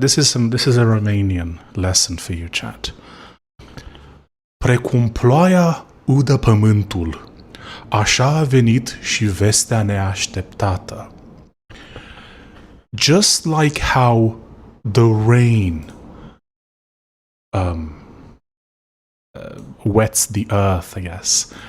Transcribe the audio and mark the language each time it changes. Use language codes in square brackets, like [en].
[en] This is a Romanian lesson for you, chat. [ro] Precum ploaia udă pământul, așa a venit și vestea neașteptată. [en] Just like how the rain wets the earth, I guess.